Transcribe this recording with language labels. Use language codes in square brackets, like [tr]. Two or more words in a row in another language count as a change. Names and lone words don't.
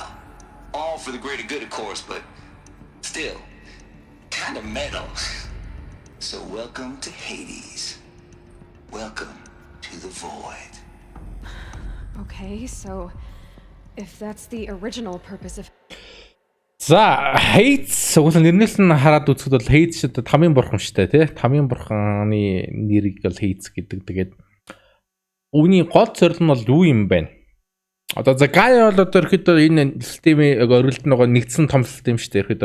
[en] All for the greater good, of course, but still, kind of metal. So welcome to Hades. Welcome to the void. Okay, so if that's the original purpose of [mn] За, Hades угсаа нэрнээс нь хараад үзэхэд бол Hades шүү дээ тамийн бурхан шүү дээ, тий? Тамийн бурханы нэрийг бол Hades гэдэг. Тэгээд үүний гол зорилго нь бол юу юм бэ? Одоо за Gaia бол одоо ихэд энэ системийн өрөлд нөгөө нэгдсэн том систем шүү дээ.